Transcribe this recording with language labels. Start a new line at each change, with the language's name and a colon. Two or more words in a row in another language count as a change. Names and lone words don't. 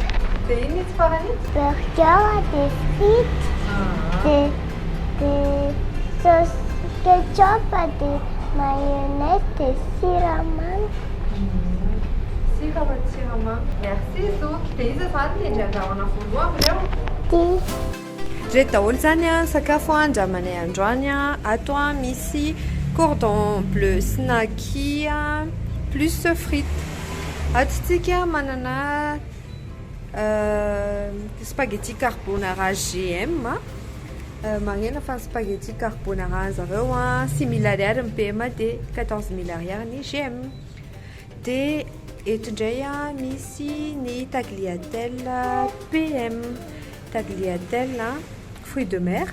French: burger, des frites, de sauce ketchup, de mayonnaise, de siramamy. Merci Zouk.
Malagasy: Dia iza zany ny andramana voalohany reo? Ty. Reto daholo zany a sakafo andramanay androany a. Ato a misy
French: cordon bleu
Malagasy: snacky a
French: plus frites.
Malagasy: Ato tsika manana spaghetti carbonara GM a. Magnena fa spaghetti carbonara zareo a 6 000 ariary ny PM dia 14 000 ariary ny GM. Dia eto indray a misy ny tagliatelle PM, tagliatelle
French: fruits de mer.